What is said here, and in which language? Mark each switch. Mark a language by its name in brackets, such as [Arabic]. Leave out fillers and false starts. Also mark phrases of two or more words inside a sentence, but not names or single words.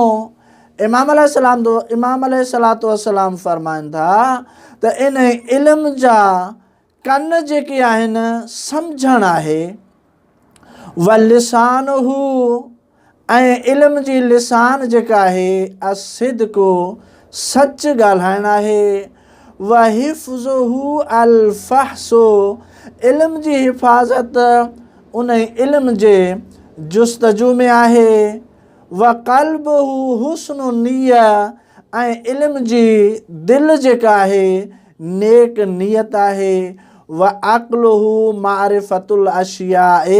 [Sindhi] इमाम [Arabic] عليه الصلاة والسلام [Sindhi] फ़रमाइनि था त इन इल्म जा कन जेके आहिनि सम्झणु आहे। [Arabic] و لسانه, [Sindhi] ऐं इल्म जी लिसान जेका आहे असिद्क़ु, सच ॻाल्हाइणु आहे। [Arabic] و حفظه الفحص. [Sindhi] इल्म जी हिफ़ाज़त उन इल्म जे जुस्तजू में आहे। [Arabic] و قلبه حسن النية. [Sindhi] ऐं इल्म जी दिलि जेका आहे नेक नियत आहे। [Arabic] و عقله معرفة الأشياء.